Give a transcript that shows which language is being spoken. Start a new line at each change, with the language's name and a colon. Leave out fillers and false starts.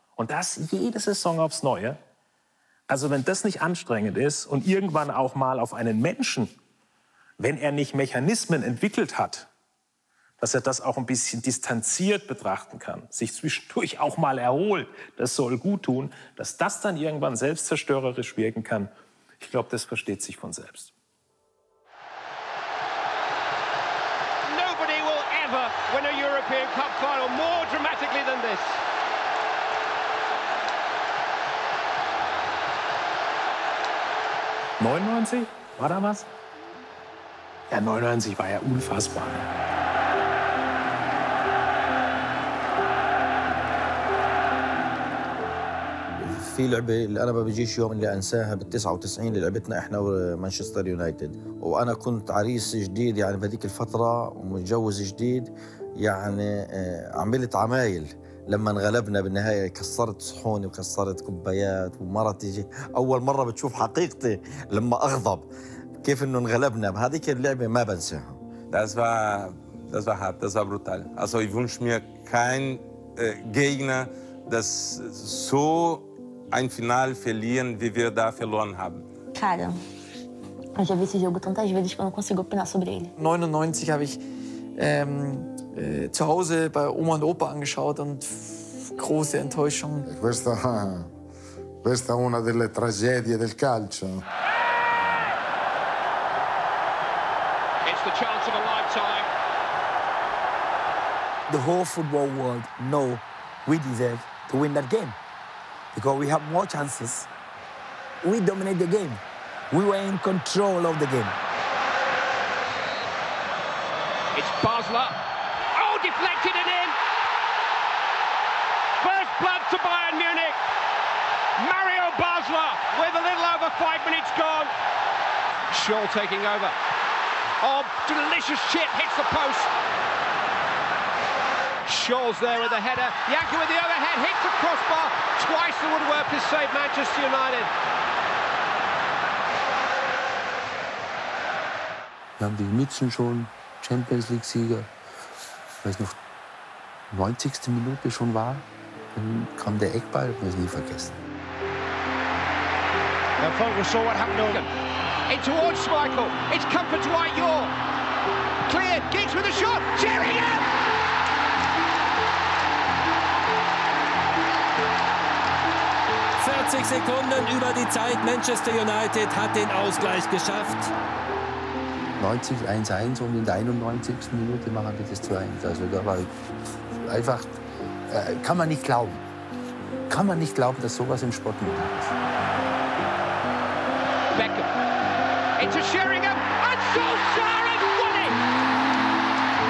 German: Und das jede Saison aufs Neue. Also wenn das nicht anstrengend ist und irgendwann auch mal auf einen Menschen, wenn er nicht Mechanismen entwickelt hat, dass er das auch ein bisschen distanziert betrachten kann, sich zwischendurch auch mal erholt, das soll gut tun, dass das dann irgendwann selbstzerstörerisch wirken kann, ich glaube, das versteht sich von selbst.
English: Nobody will ever win a European Cup final more dramatically than this.
German: '99? War da was? Ja, 99 war ja unfassbar.
Arabic: في لعبة اللي أنا ما بيجيش يوم اللي أنساها بال99 اللي لعبتنا إحنا ومانشستر يونايتد، وأنا كنت عريس جديد يعني بهذيك الفترة ومتجوز جديد، يعني عملت عمايل لما انغلبنا بالنهاية، كسرت صحوني وكسرت كوبايات، ومرتي أول مرة بتشوف حقيقتي لما أغضب كيف إنه انغلبنا بهذيك اللعبة ما بنساها.
German: Das war hart, das war brutal. Also ich wünsche mir keinen Gegner, das so ein Final verlieren, wie wir da verloren haben.
Portuguese: Cara, eu já vi esse jogo tantas vezes que eu não consigo opinar sobre ele.
German: 99 habe ich zu Hause bei Oma und Opa angeschaut und große Enttäuschung.
Italian: Questa è una delle tragedie del calcio.
English: It's the chance of a lifetime. The whole football world know we deserve to win that game because we have more chances. We dominate the game. We were in control of the game. It's Basler. Oh, deflected and in. First blood to Bayern Munich. Mario Basler with a little over 5 minutes gone. Shaw taking over. Oh, delicious chip, hits the post. Shaw's there with the header. Yankee with the overhead, hits the crossbar. Twice the woodwork has saved Manchester United.
German: Wir haben die Mützen schon, Champions League-Sieger. Weil es noch 90. Minute schon war, dann kam der Eckball, ich werde es nie vergessen.
English: Now Vogel saw what happened. In towards Schmeichel. It's comfort to Ayor. Cleared. Giggs with a shot. Sheringham!
German: Sekunden über die Zeit. Manchester United hat den Ausgleich geschafft. 90, 1-1 und in der 91. Minute machen wir das 2-1. Also da war einfach, kann man nicht glauben. Kann man nicht glauben, dass sowas im Sport möglich ist.
English: Beckham. Into Sheringham. And Solskjaer has won it!